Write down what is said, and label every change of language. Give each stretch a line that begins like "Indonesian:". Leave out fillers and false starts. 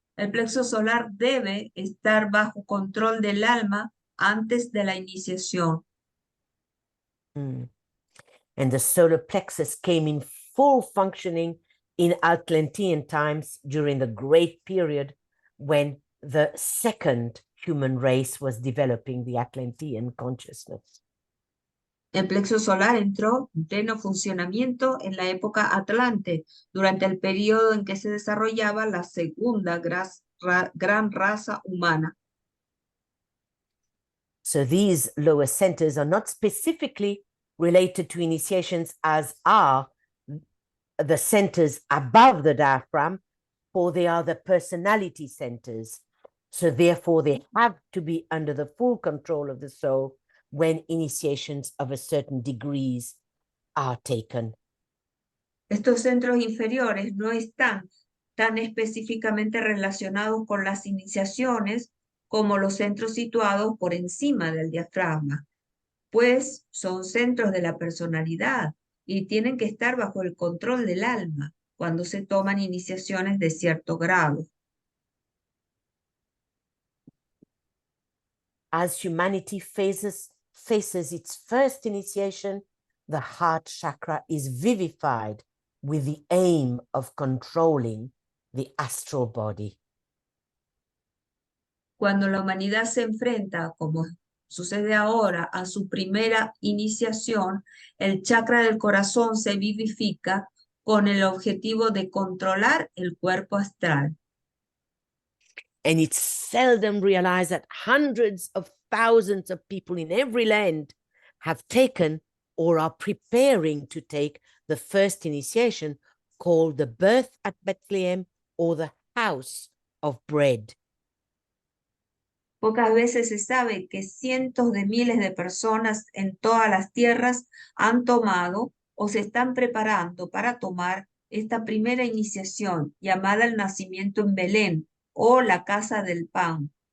Spanish: El plexo solar debe estar bajo control del alma antes de la iniciación. Mm.
English: And the solar plexus came in full functioning in Atlantean times during the great period when the second human race was developing the Atlantean consciousness.
Spanish: El plexo solar entró en pleno funcionamiento en la época Atlante, durante el periodo en que se desarrollaba la segunda gran raza humana.
English: So these lower centers are not specifically related to initiations as are the centers above the diaphragm, for they are the personality centers. So therefore, they have to be under the full control of the soul when initiations of a certain degrees are taken.
Spanish: Estos centros inferiores no están tan específicamente relacionados con las iniciaciones como los centros situados por encima del diafragma, pues son centros de la personalidad y tienen que estar bajo el control del alma cuando se toman iniciaciones de cierto grado.
English: As humanity faces its first initiation, the heart chakra is vivified with the aim of controlling the astral body.
Spanish: Cuando la humanidad se enfrenta, como sucede ahora, a su primera iniciación, el chakra del corazón se vivifica con el objetivo de controlar el cuerpo astral.
English: And it's seldom realized that hundreds of thousands of people in every land have taken or are preparing to take the first initiation, called the birth at Bethlehem or the house of bread.
Spanish: Pocas veces se sabe que cientos de miles de personas en todas las tierras han tomado o se están preparando para tomar esta primera iniciación llamada el nacimiento en Belén o la casa del pan.